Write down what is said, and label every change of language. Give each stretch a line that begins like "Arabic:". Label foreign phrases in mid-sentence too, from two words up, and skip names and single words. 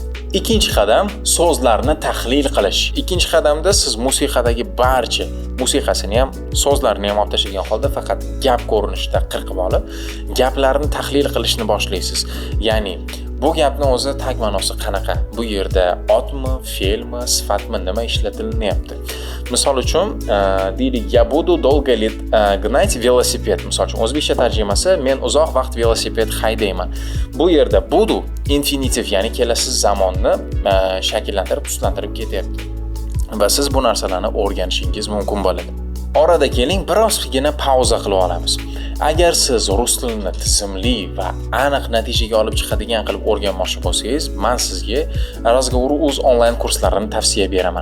Uzbek: Ikkinchi qadam so'zlarni tahlil qilish. Ikkinchi qadamda siz musiqadagi barcha musiqasini ham, so'zlarini ham olib tashlagan holda faqat gap ko'rinishida qirqib olib, gaplarni tahlil qilishni boshlaysiz. Ya'ni bu gapni o'zi tag ma'nosi qanaqa? Bu yerda otmi, fe'lmi, sifatmi, nima ishlatilyapti? Misol uchun, deylik, "Я буду долго гнать велосипед". Misol uchun, o'zbekcha tarjimasi "Men uzoq vaqt velosiped haydayman". Bu yerda budu infinitiv, ya'ni kelasi zamonni shakllantirib, tuslantirib ketyapti. Va siz bu narsalarni o'rganishingiz mumkin bo'ladi. Orada keling, birozgina pauza qilib olamiz. Agar siz rus tilini tizimli va aniq natijaga olib chiqadigan qilib o'rganmoqchi bo'lsangiz, men sizga Razgovor.uz onlayn kurslarini tavsiya beraman.